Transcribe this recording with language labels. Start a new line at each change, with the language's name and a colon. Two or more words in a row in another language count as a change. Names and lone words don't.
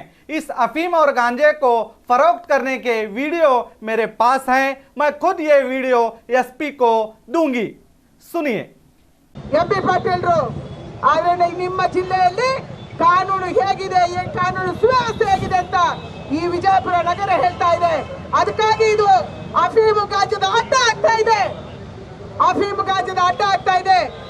Hindi: इस अफीम और गांजे को फरोख्त करने के वीडियो मेरे पास हैं। मैं खुद ये वीडियो एसपी को दूंगी, सुनिए।
Kannada: ಎಂಪಿ ಪಾಟೀಲ್ರು ಆದ್ರೆ ನಿಮ್ಮ ಜಿಲ್ಲೆಯಲ್ಲಿ ಕಾನೂನು ಹೇಗಿದೆ, ಈ ಕಾನೂನು ಸುವ್ಯವಸ್ಥೆ ಹೇಗಿದೆ ಅಂತ ಈ ವಿಜಯಪುರ ನಗರ ಹೇಳ್ತಾ ಇದೆ। ಅದಕ್ಕಾಗಿ ಇದು ಅಫೀಮು ಗಾಂಜಾದ ಅಡ್ಡ ಆಗ್ತಾ ಇದೆ, ಅಫೀಮು ಗಾಂಜಾದ ಅಡ್ಡ ಆಗ್ತಾ ಇದೆ।